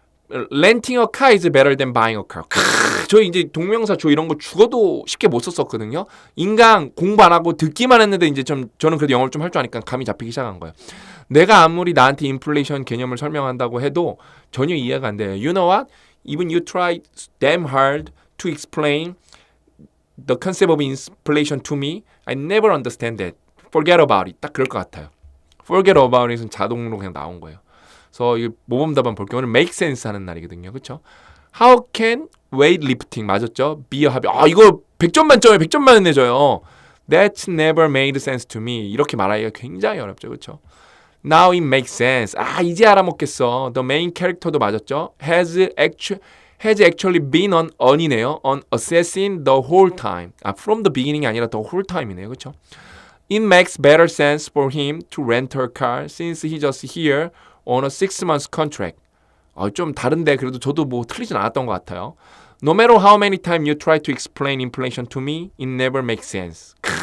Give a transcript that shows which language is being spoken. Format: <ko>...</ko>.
<en>renting a car is better than buying a car.</en> <ko>저 이제 동명사 조 이런 거 죽어도 쉽게 못 썼었거든요. 인강 공부 안 하고 듣기만 했는데 이제 좀 저는 그래도 영어를 좀 할 줄 아니까 감이 잡히기 시작한 거예요. 내가 아무리 나한테 인플레이션 개념을 설명한다고 해도 전혀 이해가 안 돼요.</ko> <en>You know what? Even you try damn hard to explain the concept of inflation to me, I never understand that. Forget about it.</en> <ko>딱 그럴 것 같아요.</ko> <en>Forget about it</en> <ko>은 자동으로 그냥 나온 거예요. 그래서 이 모범 답안 볼게요. 오늘</ko> <en>make sense</en> <ko>하는 날이거든요. 그렇죠?</ko> <en>How can weightlifting</en> <ko>맞았죠?</ko> <en>be a hobby.</en> <ko>아 이거 100점 만점에 100점 만원 내줘요.</ko> <en>That's never made sense to me.</en> <ko>이렇게 말하기가 굉장히 어렵죠. 그렇죠?</ko> <en>Now it makes sense.</en> <ko>아 이제 알아먹겠어.</ko> <en>The main character도</en> <ko>맞았죠?</ko> <en>has actually been on이네요. on assessing the whole time.</en> <ko>아</ko> <en>from the beginning</en> <ko>이 아니라</ko> <en>the whole time</en> <ko>이네요. 그렇죠?</ko> <en>It makes better sense for him to rent her car since he's just here on a 6-month contract.</en> <ko>좀 다른데 그래도 저도 뭐 틀리진 않았던 것 같아요.</ko> <en>No matter how many times you try to explain inflation to me, it never makes sense.</en>